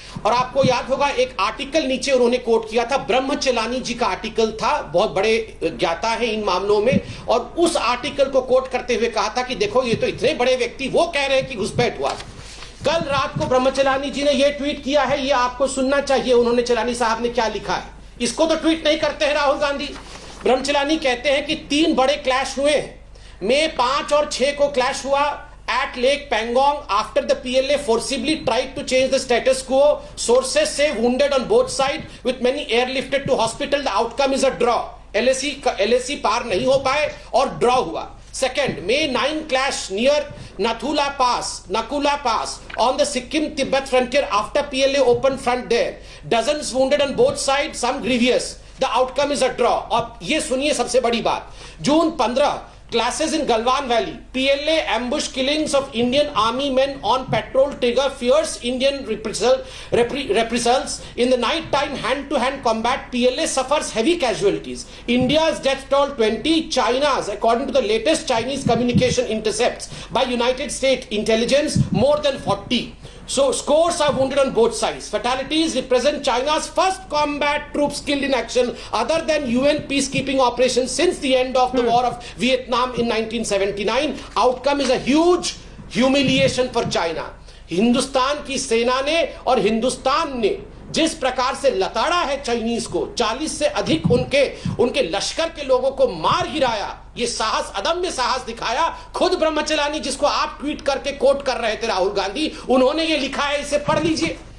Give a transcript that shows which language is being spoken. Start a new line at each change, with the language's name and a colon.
Hindi: और आपको याद होगा एक आर्टिकल नीचे उन्होंने कोट किया था, ब्रह्मचलानी जी का आर्टिकल था, बहुत बड़े ज्ञाता है इन मामलों में, और उस आर्टिकल को कोट करते हुए कहा था कि देखो ये तो इतने बड़े व्यक्ति वो कह रहे हैं कि घुसपैठ हुआ। कल रात को ब्रह्मचलानी जी ने ये ट्वीट किया है, ये आपको सुनना चाहिए उन्होंने, चलानी साहब ने क्या लिखा है। इसको तो ट्वीट नहीं करते हैं राहुल गांधी। ब्रह्मचलानी कहते हैं कि 3 बड़े क्लैश हुए, मई 5 और 6 को क्लैश हुआ
English: at Lake Pangong after the PLA forcibly tried to change the status quo. Sources say wounded on both sides with many airlifted to hospital. The outcome is a draw.
Hindi: LAC पार नहीं हो पाए और draw हुआ।
English: Second, May 9 clash near Nakula Pass on the Sikkim-Tibet frontier after PLA opened front there. Dozens wounded on both sides, some grievous. The outcome is a draw.
Hindi: अब ये सुनिए सबसे बड़ी बात,
English: June 15 clashes in Galwan Valley, PLA ambush killings of Indian army men on patrol trigger fierce Indian reprisals. In the night time hand-to-hand combat, PLA suffers heavy casualties. India's death toll 20, China's, according to the latest Chinese communication intercepts by United States intelligence, more than 40. So scores are wounded on both sides. Fatalities represent China's first combat troops killed in action other than UN peacekeeping operations since the end of the war of Vietnam in 1979. Outcome is a huge humiliation for China.
Hindi: Hindustan की सेना ने और हिंदुस्तान ने जिस प्रकार से लताड़ा है Chinese को, 40 से अधिक उनके लश्कर के लोगों को मार गिराया, ये साहस, अदम्य साहस दिखाया। खुद ब्रह्मचलानी, जिसको आप ट्वीट करके कोट कर रहे थे राहुल गांधी, उन्होंने ये लिखा है, इसे पढ़ लीजिए।